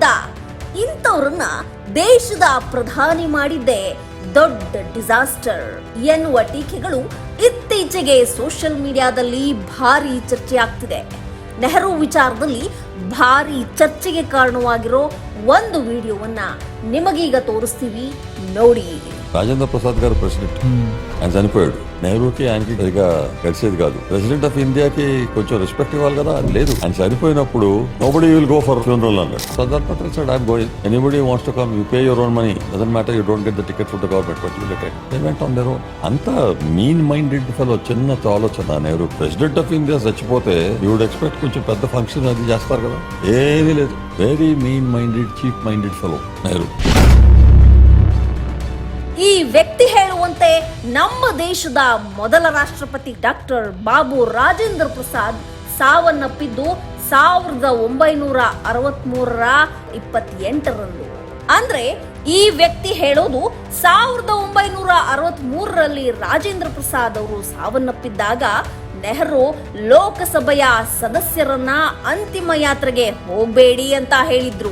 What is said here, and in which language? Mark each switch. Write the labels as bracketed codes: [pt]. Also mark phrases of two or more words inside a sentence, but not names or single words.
[kn] ಇಂಥವ್ರನ್ನ ದೇಶದ ಪ್ರಧಾನಿ ಮಾಡಿದ್ದೇ ದೊಡ್ಡ ಡಿಸಾಸ್ಟರ್ ಎನ್ನುವ ಟೀಕೆಗಳು ಇತ್ತೀಚೆಗೆ [en] social mediadalli [kn] ಭಾರಿ ಚರ್ಚೆ ಆಗ್ತಿದೆ. ನೆಹರು ವಿಚಾರದಲ್ಲಿ ಭಾರಿ ಚರ್ಚೆಗೆ ಕಾರಣವಾಗಿರೋ ಒಂದು ವಿಡಿಯೋವನ್ನ ನಿಮಗೀಗ తోరుಸ್ತೀವಿ, ನೋಡಿ. [te] రాజేంద్ర ప్రసాద్ గారు ప్రెసిడెంట్, ఆయన చనిపోయాడు. నెహ్రూకి ఆయనకి సరిగా కలిసేది కాదు. [en] President of Indiaki [te] కొంచెం రెస్పెక్ట్ ఇవ్వాలి కదా, అది లేదు. ఆయన చనిపోయినప్పుడు [en] nobody will go for funeral [te] అన్నాడు. [en] సర్దార్ పటేల్ said I'm going. Anybody wants to come, you pay your own money. Doesn't matter, you don't get the ticket from the government, but you get it. They went on their own. [te] అంత [en] mean minded fellow, [te] చిన్న ఆలోచన. నెహ్రూ [en] President of India [te] చచ్చిపోతే [en] you would expect [te] కొంచెం పెద్ద ఫంక్షన్ అది చేస్తారు కదా, ఏమీ లేదు. [en] very mean minded, cheap minded fellow [te] నెహ్రూ. [kn] ಈ ವ್ಯಕ್ತಿ ಹೇಳುವಂತೆ ನಮ್ಮ ದೇಶದ ಮೊದಲ ರಾಷ್ಟ್ರಪತಿ ಡಾಕ್ಟರ್ ಬಾಬು ರಾಜೇಂದ್ರ ಪ್ರಸಾದ್ ಸಾವನ್ನಪ್ಪಿದ್ದು 1963ರ 28ರಂದು. ಅಂದ್ರೆ ಈ ವ್ಯಕ್ತಿ ಹೇಳೋದು 1963ರಲ್ಲಿ ರಾಜೇಂದ್ರ ಪ್ರಸಾದ್ ಅವರು ಸಾವನ್ನಪ್ಪಿದ್ದಾಗ ನೆಹರು ಲೋಕಸಭೆಯ ಸದಸ್ಯರನ್ನ ಅಂತಿಮ ಯಾತ್ರೆಗೆ ಹೋಗ್ಬೇಡಿ ಅಂತ ಹೇಳಿದ್ರು.